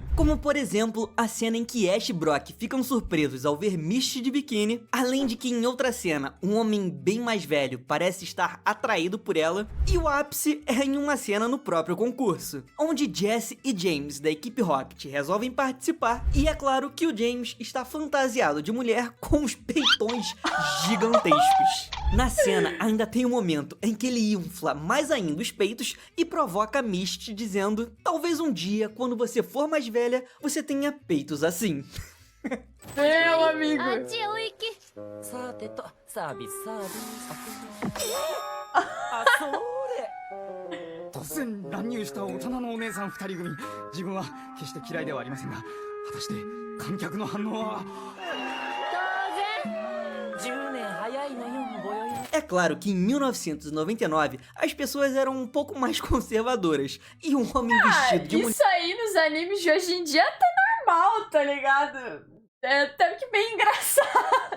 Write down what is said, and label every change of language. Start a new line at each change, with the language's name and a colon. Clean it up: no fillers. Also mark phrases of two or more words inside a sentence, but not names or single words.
Portuguese: Como, por exemplo, a cena em que Ash e Brock ficam surpresos ao ver Misty de biquíni, além de que em outra cena, um homem bem mais velho parece estar atraído por ela, e o ápice é em uma cena no próprio concurso, onde Jesse e James da equipe Rocket resolvem participar, e é claro que o James está fantasiado de mulher com os peitões gigantescos. Na cena ainda tem um momento em que ele infla mais ainda os peitos e provoca Misty dizendo: talvez um dia, quando você for mais velha, você tenha peitos assim. Meu amigo!
Japanese: 突然乱入した大人のお姉さん2人組、自分は決して嫌いではありませんが、果たして観客の反応は。
Portuguese: É claro que em 1999 as pessoas eram um pouco mais conservadoras e um homem vestido de mulher. Isso aí nos animes de hoje em dia tá normal, tá ligado? É até que bem engraçado.